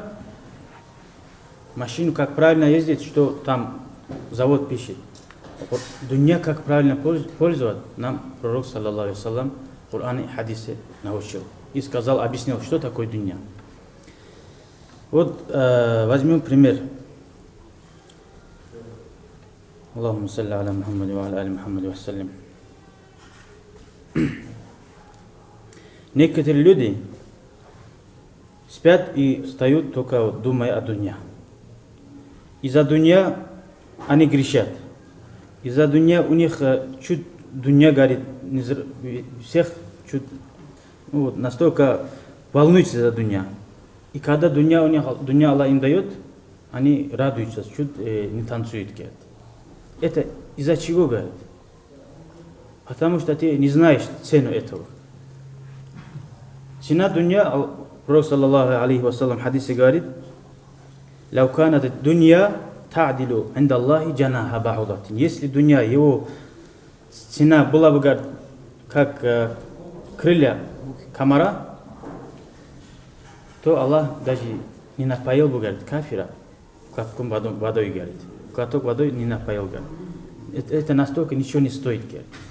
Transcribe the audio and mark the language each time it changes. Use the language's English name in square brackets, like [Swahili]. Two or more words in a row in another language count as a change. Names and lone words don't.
[Russian] Машину как правильно ездить, что там завод пишет. Вот дунья как правильно пользовать, нам пророк, [Arabic] صلى الله عليه وسلم, [Russian] в Коране и хадисе научил. И сказал, объяснил, что такое дунья. Вот возьмем пример. [Arabic] اللهم صل على محمد وعلى آل محمد وسلم. [Russian] Некоторые люди спят и встают только вот, думая о дунья. Из-за дунья они грешат. Из-за дунья у них чуть дунья горит. Всех чуть вот, настолько волнуются за дунья. И когда дунья Аллах им дает, они радуются, чуть не танцуют, говорят. Это из-за чего, говорят? Потому что ты не знаешь цену этого. Цена дунья, пророк, [Arabic] صلى الله عليه وسلم, [Russian] в хадисе говорит, [Arabic] «لو كانت الدنيا تعدل عند الله جناح بعوضة». [Russian] Если дунья, его цена была бы, говорит, как крылья комара, то Аллах даже не напоил бы, говорит, кафира глотком водой, говорит. Глоток водой не напоил, говорит. Это настолько ничего не стоит, говорит.